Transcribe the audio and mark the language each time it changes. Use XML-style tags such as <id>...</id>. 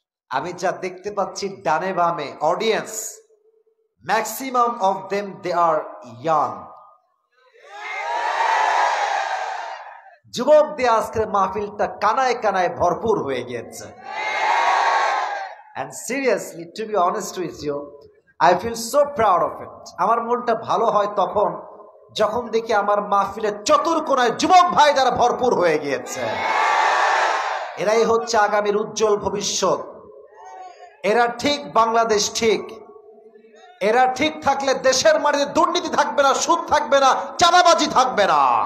<bn>আমি যা দেখতে পাচ্ছি ডানে বামে audience,</bn> <en>Maximum of them they are young.</en> <bn>যুবক দিয়ে আজকের মাহফিলটা কানায় কানায় ভরপুর হয়ে গিয়েছে।</bn> <en>And seriously, to be honest with you, I feel so proud of it.</en> <bn>আমার মনটা ভালো হয় তখন যখন দেখি আমার মাহফিলের চতুর্কোণায় যুবক ভাই দ্বারা ভরপুর হয়ে গিয়েছে। এরাই হচ্ছে আগামীর উজ্জ্বল ভবিষ্যৎ। এরা ঠিক, বাংলাদেশ ঠিক। এরা ঠিক থাকলে দেশের মাটিতে দুর্নীতি থাকবে না, সুদ থাকবে না, চাঁদাবাজি থাকবে না।</bn>